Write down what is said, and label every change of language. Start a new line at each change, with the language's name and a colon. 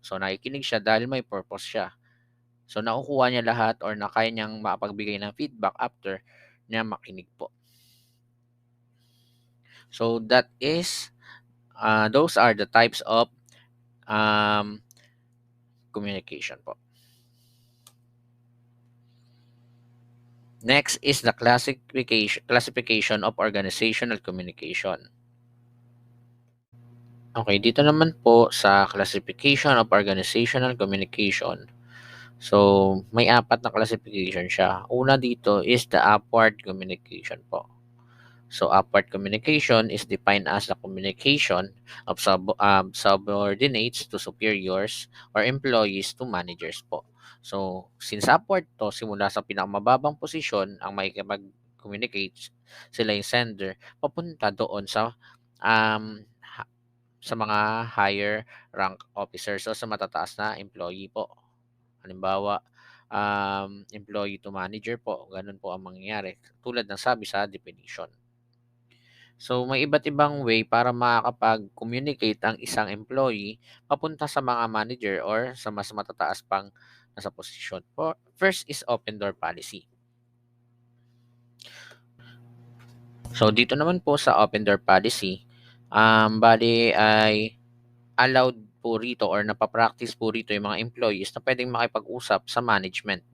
Filipino: So nakikinig siya dahil may purpose siya. So nakukuha niya lahat or na kaya niyang makapagbigay ng feedback after niya makinig po.
English: So that is those are the types of communication po. Next is the classification of organizational communication.
Filipino: Okay, dito naman po sa classification of organizational communication. So, may apat na classification siya. Una dito
English: is the upward communication
Filipino: po.
English: So, upward communication is defined as the communication of subordinates to superiors or employees to managers po.
Filipino: So, since upward to, simula sa pinakamababang posisyon, ang makikipag-communicate sila yung sender, papunta doon sa um, sa mga higher rank officers o sa matataas na employee po. Halimbawa, employee to manager po, ganun po ang mangyayari. Tulad ng sabi sa definition. So, may iba't ibang way para makakapag-communicate ang isang employee papunta sa mga manager or sa mas matataas pang nasa posisyon.
English: First is open door policy.
Filipino: So, dito naman po sa open door policy, bali ay allowed po rito or napapractice po rito yung mga employees na pwedeng makipag-usap sa management.